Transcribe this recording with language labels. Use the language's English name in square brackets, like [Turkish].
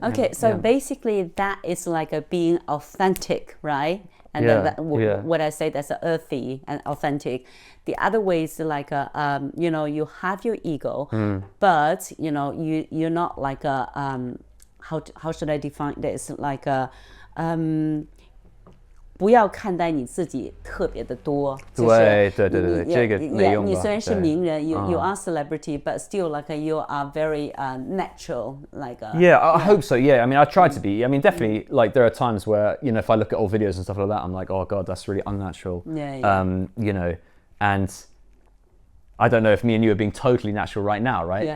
[English] Okay, so basically that is like a being authentic, right? And then what I say, that's earthy and authentic. The other way is like you know, you have your ego, but you know, you're not like a how should I define this? Like a [Chinese] 不要看待你自己特别的多，对，这个没用吧。你虽然是名人 [English] you are celebrity, but still like you are very natural, like I hope so. I mean, I try to be. I mean, definitely, like there are times where, you know, if I look at old videos and stuff like that, I'm like, oh god, that's really unnatural. You know, and I don't know if me and you are being totally natural right now, right?